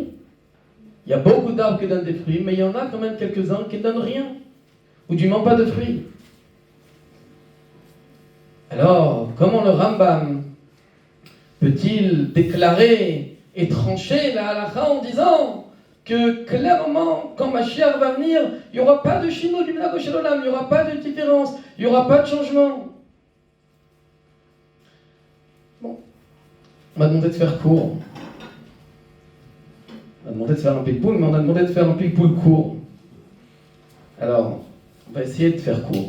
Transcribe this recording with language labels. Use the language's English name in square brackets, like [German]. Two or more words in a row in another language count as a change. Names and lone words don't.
[French] Il y a beaucoup d'arbres qui donnent des fruits, mais il y en a quand même quelques-uns qui ne donnent rien, ou du moins pas de fruits. Alors, comment le Rambam peut-il déclarer et trancher la halakha en disant que clairement, quand Mashiach va venir, il n'y aura pas de chino du [Hebrew] מנהג של עולם, [French] il n'y aura pas de différence, il n'y aura pas de changement. Bon, on m'a demandé de faire court. On m'a demandé de faire un ping-pool, mais on a demandé de faire un ping-pool court. Alors, on va essayer de faire court.